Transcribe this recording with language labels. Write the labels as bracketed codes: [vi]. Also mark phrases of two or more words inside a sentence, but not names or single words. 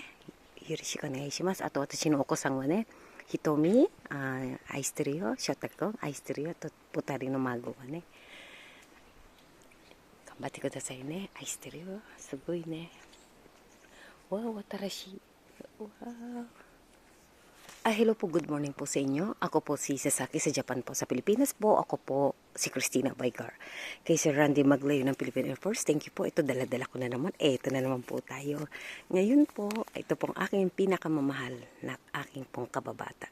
[ja] よろしくお願いします。あと、私のお子さんはね、ひとみ、愛してるよ。翔太君、愛してるよ。と、二人の孫はね、頑張ってくださいね。愛してるよ。すごいね。わあ、新しい。 [tl] わあ。Hello po, [en] good morning [tl] po sa inyo. Ako po si Sasaki sa Japan po. Sa Pilipinas po, ako po si Christina Baygar. Kay Sir Randy Maglayo ng Philippine Air Force, [en] thank you [tl] po. Ito, dala-dala ko na naman. Ito na naman po tayo. Ngayon po, ito pong aking pinakamamahal na aking pong kababata.